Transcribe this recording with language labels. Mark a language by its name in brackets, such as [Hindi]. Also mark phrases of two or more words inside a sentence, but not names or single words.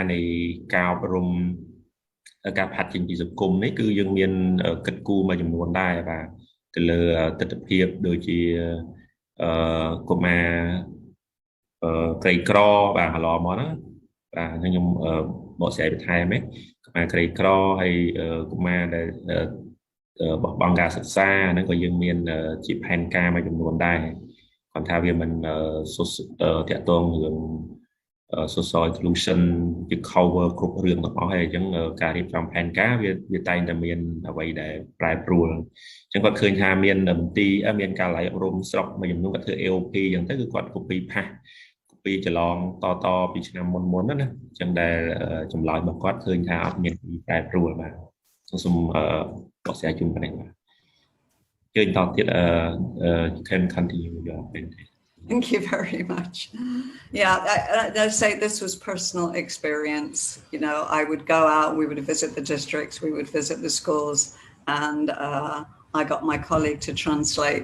[Khmer] នៃការអប់រំការផាត់ចេញពីសង្គមនេះគឺយើងមានគិតគូរមួយចំនួនដែរបាទទៅលើទស្សនវិជ្ជាដូចជាកុមារក្រីក្របាទកន្លងមកណាបាទខ្ញុំបកស្រាយបន្ថែមឯងកុមារក្រីក្រហើយកុមារដែលបោះបង់ការសិក្សាហ្នឹងក៏យើងមានជាផែនការមួយចំនួនដែរគាត់ថាវាមិនតាក់ទងរឿង [English] social inclusion [Khmer] ជា cover គ្រប់រឿងទាំងអស់ហើយអញ្ចឹងការរៀបចំផែនការវាតែងតែមានអ្វីដែលប្រែប្រួលអញ្ចឹងគាត់ឃើញថាមានមន្ទីរមានការិយាល័យអប់រំស្រុកមួយចំនួនគាត់ធ្វើ AOP អញ្ចឹងទៅគឺគាត់ [English] copy paste [Khmer] ចន្លងតពីឆ្នាំមុនណាអញ្ចឹងដែលចម្លើយរបស់គាត់ឃើញថាអត់មានប្រែប្រួលបាទសូមបកស្រាយជូនប៉ុណ្ណេះបាទជើញតទៀត [English] can continue your presentation. Thank you very much. Yeah, I say this was personal experience. You know, I would go out, we would visit the districts, we would visit the schools, and I got my colleague to translate.